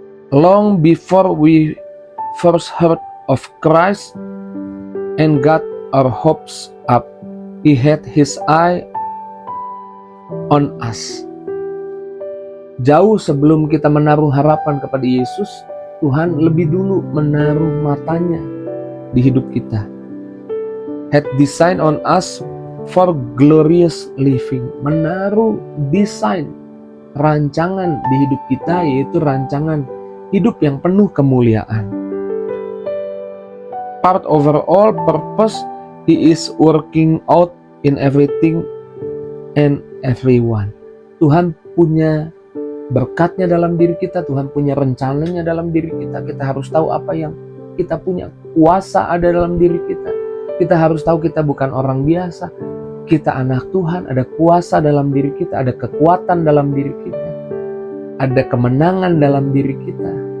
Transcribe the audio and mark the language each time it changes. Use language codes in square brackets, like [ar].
[en] Long before we first heard of Christ and got our hopes up, He had His eye on us. [id] Jauh sebelum kita menaruh harapan kepada Yesus, Tuhan lebih dulu menaruh matanya di hidup kita. [en] Had design on us for glorious living. [id] Menaruh desain, rancangan di hidup kita, yaitu rancangan hidup yang penuh kemuliaan. [en] Part over all purpose, He is working out in everything and everyone. [id] Tuhan punya berkatnya dalam diri kita, Tuhan punya rencananya dalam diri kita. Kita harus tahu apa yang kita punya, kuasa ada dalam diri kita. Kita harus tahu kita bukan orang biasa. Kita anak Tuhan, ada kuasa dalam diri kita, ada kekuatan dalam diri kita, ada kemenangan dalam diri kita.